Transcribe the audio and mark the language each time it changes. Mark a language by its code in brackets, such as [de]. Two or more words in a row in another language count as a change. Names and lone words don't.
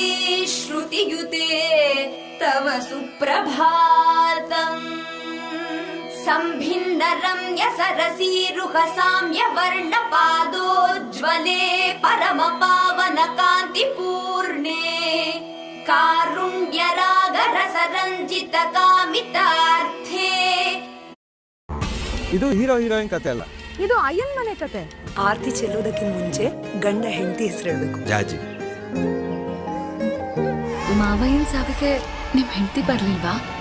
[sa] श्रुतियुते तव सुप्रभातम् संभिन्न रम्य सरसीरुह साम्य वर्णपादोज्ज्वले परम पावन कान्तिपूर्णे कारुण्य राग रसರಂಜಿತ ಕಾಮಿತಾರ್ಥೇ. [kn] ಇದು ಹೀರೋ ಹೀರೋಯಿನ್ ಕತೆ ಅಲ್ಲ, ಇದು ಅಯ್ಯನ್ ಮನೆ ಕತೆ. ಆರ್ತಿ ಚೆಲ್ಲೋದಕ್ಕೆ ಮುಂಚೆ ಗಂಡ ಹೆಂಡತಿ ಹೆಸರು ಹೇಳ್ಬೇಕು. ಜಾಜಿ. ಮಾವಯ್ಯನ ಸಾವಿಗೆ ನಿಮ್ ಹೆಂಡತಿ ಬರ್ಲಿಲ್ವಾ?